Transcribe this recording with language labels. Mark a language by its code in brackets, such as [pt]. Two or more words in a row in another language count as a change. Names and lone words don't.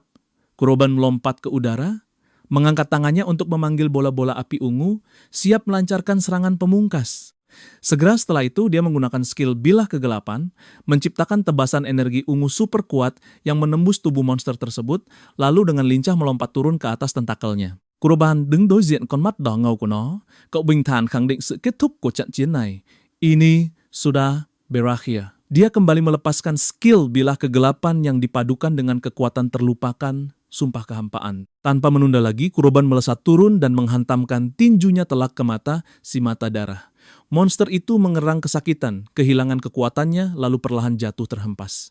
[id] Kuroban melompat ke udara, mengangkat tangannya untuk memanggil bola-bola api ungu, siap melancarkan serangan pemungkas. Segera setelah itu, dia menggunakan skill bilah kegelapan, menciptakan tebasan energi ungu super kuat yang menembus tubuh monster tersebut, lalu dengan lincah melompat turun ke atas tentakelnya. [vi] Kuroban đứng đối diện con mắt đỏ ngầu của nó. Cậu bình thản khẳng định sự kết thúc của trận chiến này. [id] Ini sudah Berakhia. Dia kembali melepaskan skill bilah kegelapan yang dipadukan dengan kekuatan terlupakan, sumpah kehampaan. Tanpa menunda lagi, Kuroban melesat turun dan menghantamkan tinjunya telak ke mata si mata darah. Monster itu mengerang kesakitan, kehilangan kekuatannya, lalu perlahan jatuh terhempas.